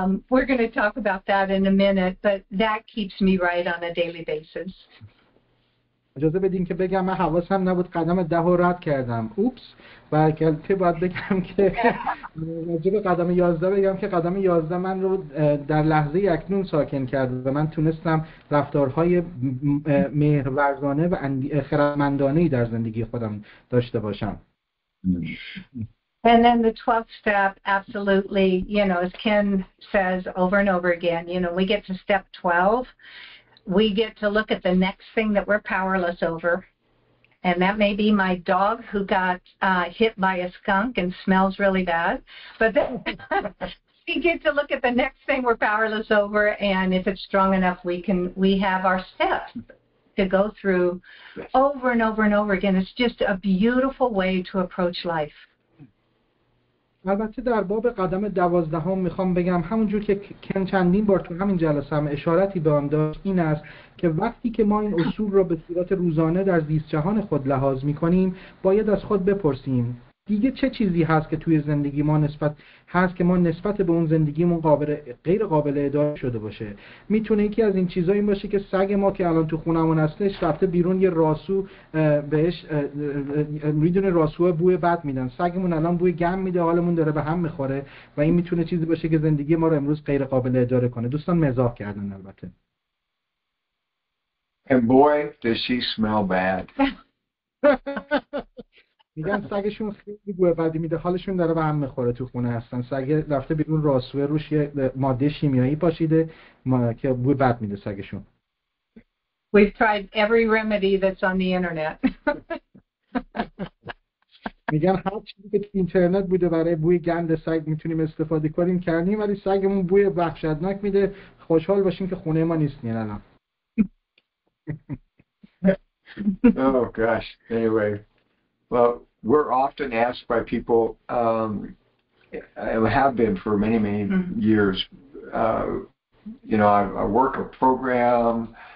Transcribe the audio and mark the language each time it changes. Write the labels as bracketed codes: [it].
[en] We're going to talk about that in a minute, but that keeps me right on a daily basis. [fa] اجازه بدین که بگم من حواسم نبود قدم 10 رو رد کردم. اوپس. و البته باید بگم که راجع به قدم 11 بگم که قدم 11 من رو در لحظه اکنون ساکن کرد و من تونستم رفتارهای مهرورزانه و خردمندانه‌ای در زندگی خودم داشته باشم. [en] And then the 12th step, absolutely, as Ken says over and over again, we get to step 12, we get to look at the next thing that we're powerless over. And that may be my dog who got hit by a skunk and smells really bad. But then we get to look at the next thing we're powerless over, and if it's strong enough, we have our steps to go through over and over and over again. It's just a beautiful way to approach life. [fa] البته در باب قدم 12 میخوام بگم همونجور که کن چندین بار تو همین جلسه هم اشارتی به آن داشت، این است که وقتی که ما این اصول را به صورت روزانه در زیست جهان خود لحاظ میکنیم باید از خود بپرسیم دیگه چه چیزی هست که توی زندگی ما نسبت به اون زندگیمون غیر قابل اداره شده باشه. میتونه یکی از این چیزا این باشه که سگ ما که الان تو خونمون هستش رفته بیرون، یه راسو بهش میدونه راسو بوی بد میدن، سگمون الان بوی گم میده، حالمون داره به هم میخوره و این میتونه چیزی باشه که زندگی ما رو امروز غیر قابل اداره کنه. دوستان مزاح کردن البته. [en] And boy does she smell bad. [fa] میگن سگشون خیلی بوی بدی میده، حالشون داره به هم میخوره تو خونه هستن. سگ رفته بیرون راسوه روش یه ماده شیمیایی پاشیده که بوی بد میده سگشون. [en] We've tried every remedy that's on the internet. [fa] میگن هر چیزی که تو اینترنت بوده برای بوی گند سگ میتونیم استفاده کنیم کردیم، ولی سگمون بوی وحشتناک میده. خوشحال باشیم که خونه ما نیستین الان. [en] Oh gosh. Anyway, well, we're often asked by people, and have been for many years. I work a program.